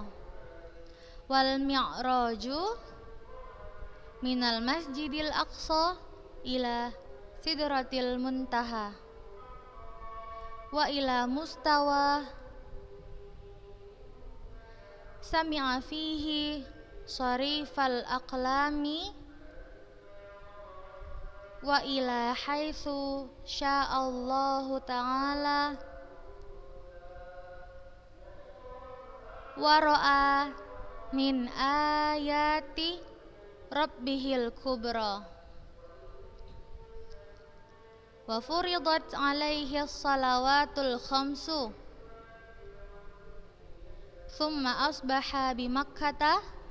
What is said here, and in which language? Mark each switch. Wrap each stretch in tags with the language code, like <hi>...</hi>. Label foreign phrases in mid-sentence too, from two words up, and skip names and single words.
<ar>والمعراج من المسجد الأقصى إلى سدرة المنتهى وإلى مستوى سمع فيه صريف الأقلام وإلى حيث شاء الله تعالى ورأى من آيات ربه الكبرى وفرضت عليه الصلوات الخمس ثم أصبح بمكة</ar>